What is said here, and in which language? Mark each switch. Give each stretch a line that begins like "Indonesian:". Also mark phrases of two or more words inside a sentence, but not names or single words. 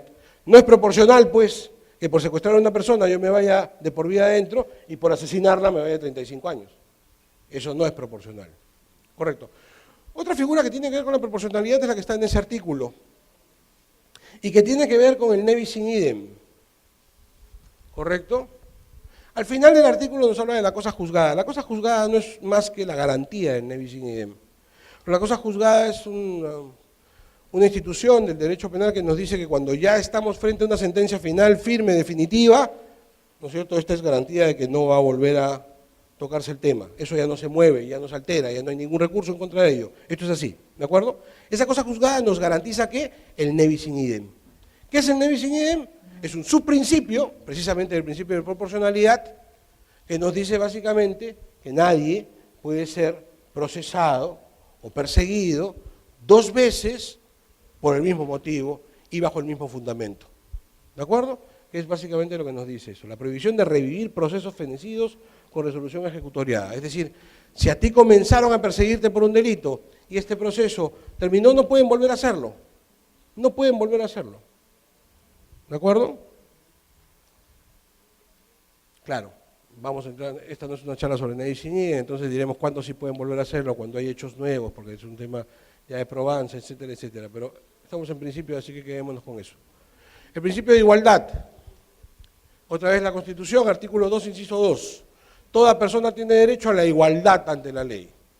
Spanish: No es proporcional, pues, que por secuestrar a una persona yo me vaya de por vida adentro y por asesinarla me vaya a 35 años. Eso no es proporcional. Correcto. Otra figura que tiene que ver con la proporcionalidad es la que está en ese artículo y que tiene que ver con el
Latin: ne bis in idem.
Spanish: ¿Correcto? Al final del artículo nos habla de la cosa juzgada. La cosa juzgada no es más que la garantía del
Latin: ne bis in idem.
Spanish: La cosa juzgada es una institución del derecho penal que nos dice que cuando ya estamos frente a una sentencia final, firme, definitiva, ¿no es cierto? Esta es garantía de que no va a volver a tocarse el tema. Eso ya no se mueve, ya no se altera, ya no hay ningún recurso en contra de ello. Esto es así, ¿de acuerdo? Esa cosa juzgada nos garantiza que el
Latin: ne bis in idem.
Spanish: ¿Qué es el
Latin: ne bis in idem?
Spanish: Es un subprincipio, precisamente del principio de proporcionalidad, que nos dice básicamente que nadie puede ser procesado o perseguido 2 veces por el mismo motivo y bajo el mismo fundamento. ¿De acuerdo? Que es básicamente lo que nos dice eso, la prohibición de revivir procesos fenecidos con resolución ejecutoriada. Es decir, si a ti comenzaron a perseguirte por un delito y este proceso terminó, no pueden volver a hacerlo. No pueden volver a hacerlo. ¿De acuerdo? Claro, vamos a entrar, esta no es una charla sobre
Latin: ne bis in idem,
Spanish: entonces diremos cuándo sí pueden volver a hacerlo, cuando hay hechos nuevos, porque es un tema ya de probanza, etcétera, etcétera. Pero estamos en principio, así que quedémonos con eso. El principio de igualdad. Otra vez la Constitución, artículo 2, inciso 2. Toda persona tiene derecho a la igualdad ante la ley.